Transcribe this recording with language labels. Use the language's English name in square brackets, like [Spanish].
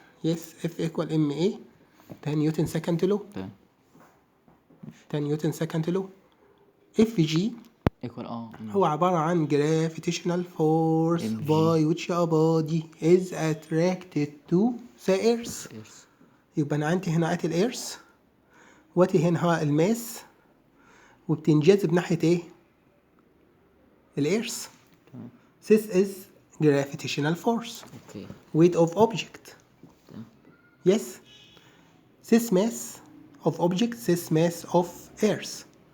[English] Yes, F equal MA. [Arabic] ده نيوتن سكند لو. ده نيوتن سكند لو. FG [English] equal [Arabic] هو عبارة عن [English] gravitational force by which a body is attracted to the earth. [Arabic] يبقى أنا عندي هنا ادي الإيرث وادي هنا الماس وبتنجذب ناحية ايه؟ الإيرث. [English] This is gravitational force. Weight of object. Yes. This mass of object, this mass of earth.